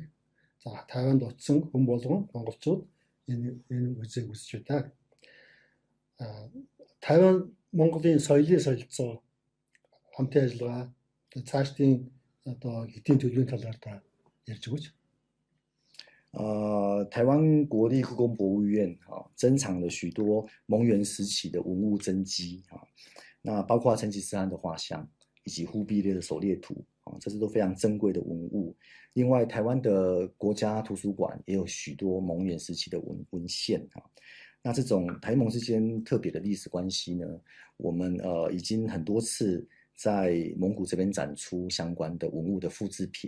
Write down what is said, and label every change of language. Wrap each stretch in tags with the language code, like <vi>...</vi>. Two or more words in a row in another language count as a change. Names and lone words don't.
<mn>За Тавайнд очисон хүн болгон монголчууд энэ музейг үзэж байдаг. Тавайн Монголын соёлын солилцоо хамтын ажиллагаа цаашдын одоо эдийн төлөвийн талаар та ярьж өгөөч.</mn> <zh>台湾国立故宫博物院珍藏了许多蒙元时期的文物真迹那包括成吉思汗的画像以及忽必烈的狩猎图这是都非常珍贵的文物。另外，台湾的国家图书馆也有许多蒙元时期的文献那这种台蒙之间特别的历史关系呢，我们已经很多次在蒙古这边展出相关的文物的复制品。</zh>